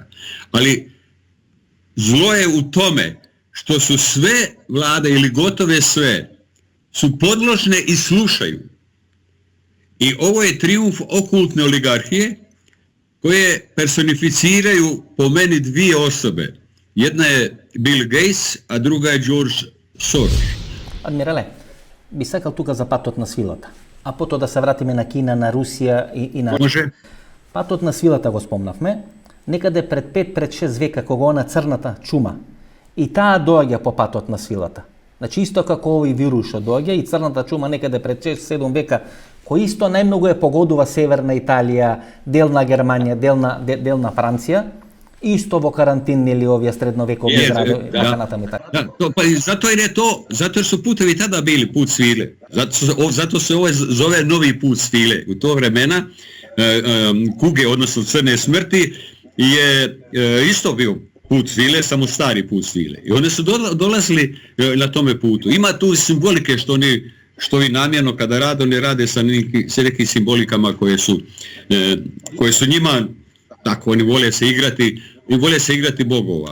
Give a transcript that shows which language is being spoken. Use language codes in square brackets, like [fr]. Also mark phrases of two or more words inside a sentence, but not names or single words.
[hr] Ali zlo je u tome što su sve vlade ili gotove sve su podložne i slušaju. I ovo je trijumf okultne oligarhije koje personificiraju po meni 2 osobe. Jedna je Bill Gates, a druga je George Soros. [mk] Адмирале, би сакал тука за патот на свилата. А потоа да се вратиме на Кина, на Русија и на... Може. Патот на свилата го спомнавме. Некаде пред 5-6 века, кога она црната чума, и таа доаѓа по патот на свилата. Значи, исто како овој вирус што доаѓа, и црната чума некаде пред 6-7 века, кој исто најмногу е погодува Северна Италија, дел на Германија, дел на Франција, isto во карантин или овие средновекови градови, така натаму и така. [hr] Da, pa zato jer su putevi tada bili put svile. Zato se ovo zove novi put svile. U to vremena kuge, odnosno crne smrti, je isto bio put svile, samo stari put svile. I oni su dolazili na tome putu. Ima tu simbolike što oni što i namjerno kada rade, oni rade sa nekim simbolikama koje su njima, tako, oni vole se igrati bogova.